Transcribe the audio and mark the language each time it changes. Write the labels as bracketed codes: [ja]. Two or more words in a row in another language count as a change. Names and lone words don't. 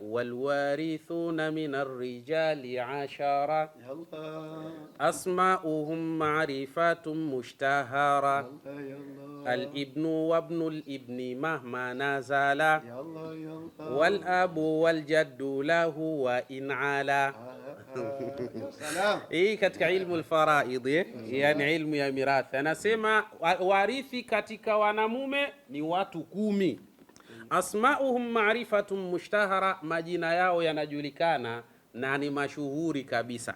[ar] والوارثون من الرجال عشرة أسماؤهم معرفات مشتهرة الابن وابن الابن مهما نزل والأب والجد له وإن علا. [sw] Hii katika [ar] علم الفرائض, [sw] yani ilmu ya mirathi, anasema warithi katika wanamume ni watu 10. [ar] أسماؤهم معرفات مشتهرة, [sw] majina yao yanajulikana na ni mashuhuri kabisa.